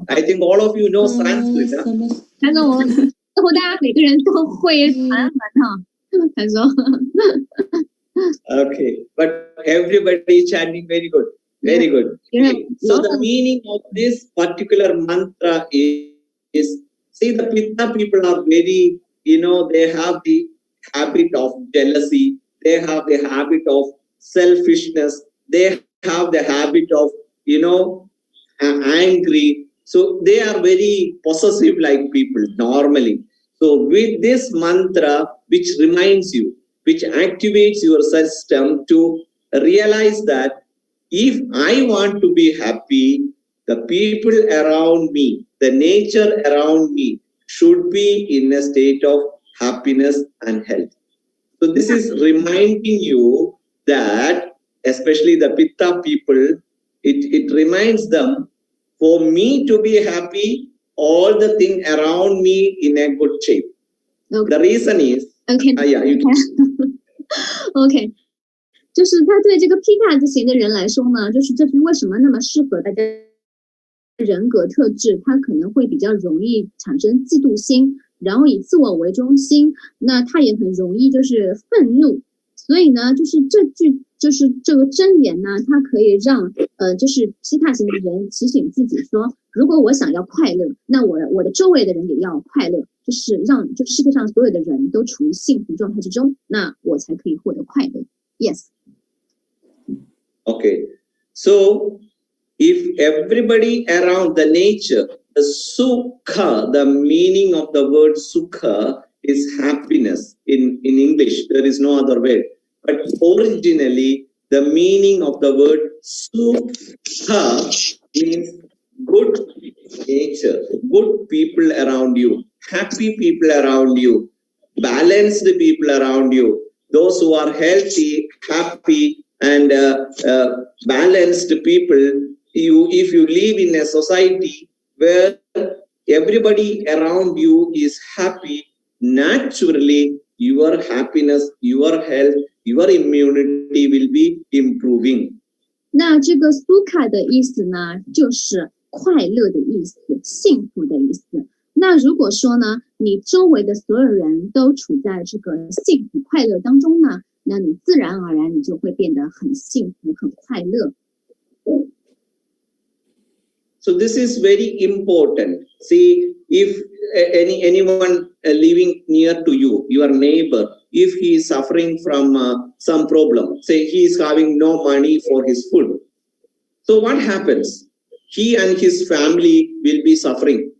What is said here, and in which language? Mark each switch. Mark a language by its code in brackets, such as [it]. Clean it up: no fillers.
[en] I think all of you know Sanskrit, huh? [zh] 他说我似乎大家每个人都会韩文哈。他说 [en] Okay, but everybody chanting very good. Very good. Okay. So the meaning of this particular mantra is see, the Pitta people are very, they have the habit of jealousy. They have the habit of selfishness. They have the habit of, angry. So they are very possessive like people normally. So with this mantra, which reminds you, which activates your system to realize that if I want to be happy, the people around me, the nature around me should be in a state of happiness and health. So this is reminding you that, especially the Pitta people, it reminds them, for me to be happy, all the thing around me in a good shape. Okay. The reason is, Okay. Yeah, you can. [zh] OK， 就是他对这个 Pitta 型的人来说呢，就是这句为什么那么适合大家人格特质，他可能会比较容易产生嫉妒心，然后以自我为中心，那他也很容易就是愤怒。所以呢，就是这句就是这个真言呢，它可以让就是Pitta型的人提醒自己说，如果我想要快乐，那我的周围的人也要快乐。就是让就世界上所有的人都处于幸福状态之中，那我才可以获得快乐。 [en] Yes. Okay. So if everybody around the nature, the sukha, the meaning of the word sukha is happiness. In English, there is no other word. But originally, the meaning of the word sukha means good nature, good people around you, happy people around you, balanced people around you, those who are healthy, happy, and balanced people. If you live in a society where everybody around you is happy, naturally your happiness, your health, your immunity will be improving. [zh] 那这个苏卡的意思呢，就是快乐的意思，幸福的意思。那如果说呢，你周围的所有人都处在这个幸福快乐当中呢，那你自然而然你就会变得很幸福、很快乐。 [en] So this is very important. See, if anyone living near to you, your neighbor, if he is suffering from some problem, say he is having no money for his food. So what happens? He and his family will be suffering.